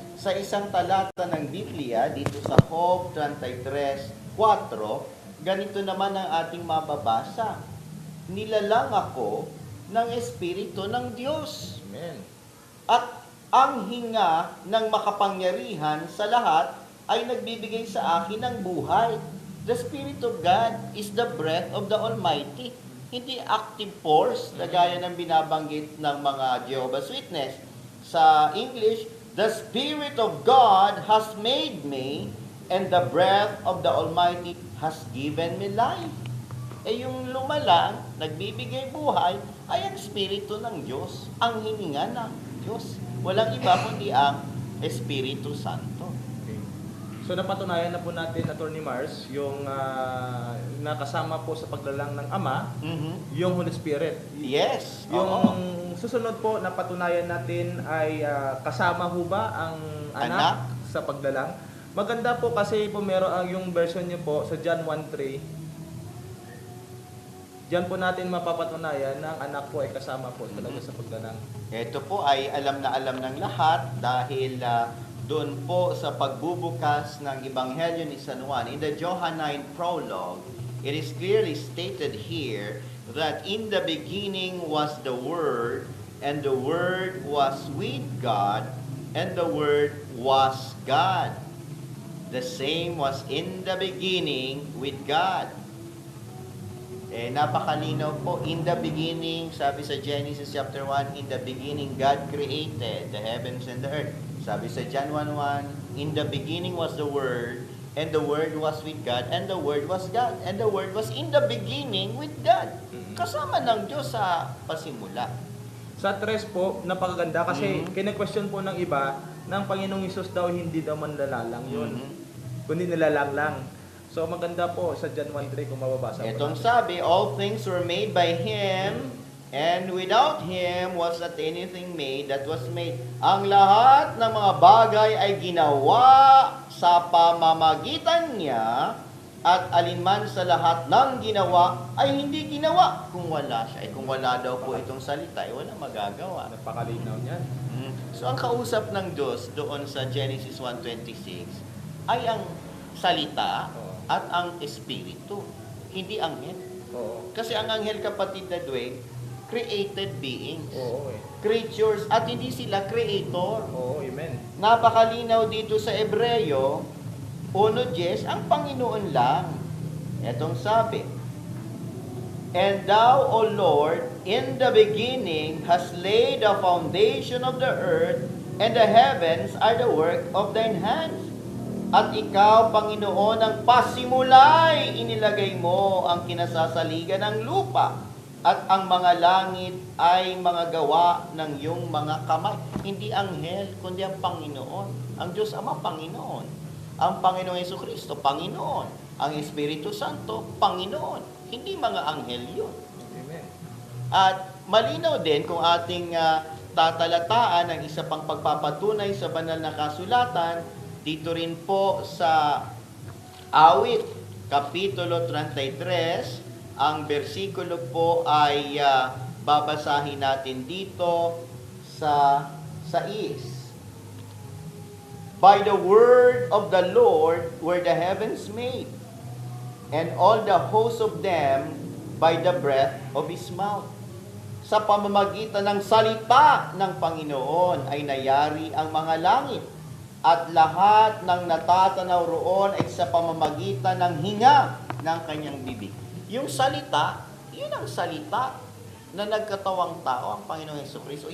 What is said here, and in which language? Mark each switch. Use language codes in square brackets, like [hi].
[tl] Sa isang talata ng Biblia, dito sa Job 33:4, ganito naman ang ating mababasa. Nilalang ako ng Espiritu ng Diyos. Amen. At ang hinga ng makapangyarihan sa lahat ay nagbibigay sa akin ng buhay. [en] The Spirit of God is the breath of the Almighty. [tl] Hindi active force na gaya ng binabanggit ng mga Jehovah's Witness. Sa English, [en] the Spirit of God has made me, and the breath of the Almighty has given me life. [tl] Yung lumalang, nagbibigay buhay, ay ang Espiritu ng Diyos, ang hininga ng Diyos. Walang iba kundi ang Espiritu Santo. So napatunayan na po natin, Attorney Mars, yung nakasama po sa paglalang ng Ama, yung Holy Spirit. Yes. Yung susunod po na patunayan natin ay kasama ho ba ang anak sa paglalang? Maganda po kasi po meron yung version niyo po sa John 1:3. Diyan po natin mapapatunayan na ang anak po ay kasama po talaga sa paglalang. Ito po ay alam ng lahat dahil doon po sa pagbubukas ng Ebanghelyo ni San Juan. [en] In the Johannine prologue, it is clearly stated here that in the beginning was the Word, and the Word was with God, and the Word was God. The same was in the beginning with God. [tl] Napakalinaw po, [en] in the beginning, sabi sa Genesis chapter 1, in the beginning God created the heavens and the earth. [tl] Sabi sa [en] John 1:1, in the beginning was the Word, and the Word was with God, and the Word was God, and the Word was in the beginning with God. [tl] Kasama ng Diyos sa pasimula. Sa 3 po, napakaganda kasi kine-question po ng iba ng Panginoong Hesus daw hindi daw manlalalang yun. Kundi nilalang lang. So maganda po sa John 1:3 kung mababasa po. Itong sabi, [en] all things were made by Him, and without Him was not anything made that was made. [tl] Ang lahat ng mga bagay ay ginawa sa pamamagitan niya, at alinman sa lahat ng ginawa ay hindi ginawa kung wala siya. Kung wala daw po itong salita, wala magagawa. Napakalinaw niyan. So ang kausap ng Diyos doon sa Genesis 1:26 ay ang salita at ang espiritu, hindi anghel. Oo. Kasi ang anghel, kapatid na Dwayne, [en] created beings. [tl] Oo. Creatures, at hindi sila creator. Oo, amen. Napakalinaw dito sa Ebreyo 1:10, ang Panginoon lang. [en] Etong sabi, and thou, O Lord, in the beginning hast laid the foundation of the earth, and the heavens are the work of thine hands. [tl] At ikaw, Panginoon, ang pasimulay, inilagay mo ang kinasasaligan ng lupa, at ang mga langit ay mga gawa ng iyong mga kamay. Hindi anghel, kundi ang Panginoon. Ang Diyos Ama, Panginoon. Ang Panginoong Jesucristo, Panginoon. Ang Espiritu Santo, Panginoon. Hindi mga anghel yun. Amen. At malinaw din kung ating tatalataan ang isa pang pagpapatunay sa banal na kasulatan, dito rin po sa Awit, Kapitulo 33, ang bersikulo po ay babasahin natin dito sa 6. [en] By the word of the Lord were the heavens made, and all the hosts of them by the breath of His mouth. [tl] Sa pamamagitan ng salita ng Panginoon ay nayari ang mga langit, at lahat ng natatanaw roon ay sa pamamagitan ng hinga ng kanyang bibig. Yung salita, yun ang salita na nagkatawang tao, ang Panginoong Jesucristo.